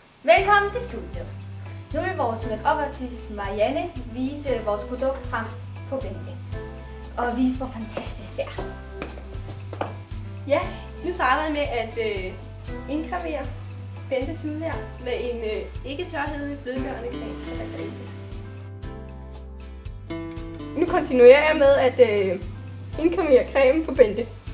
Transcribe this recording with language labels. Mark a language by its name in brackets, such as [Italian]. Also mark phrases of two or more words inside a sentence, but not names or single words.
[Danish] Velkommen til studiet. Nu vil vores make-up-artist Marianne vise vores produkt frem på Bente. Og vise, hvor fantastisk det er. Ja, nu starter jeg med at indkremere Bentes hud her med en ikke tørhedelig blødgørende creme. Nu kontinuerer jeg med at indkremere cremen på Bente.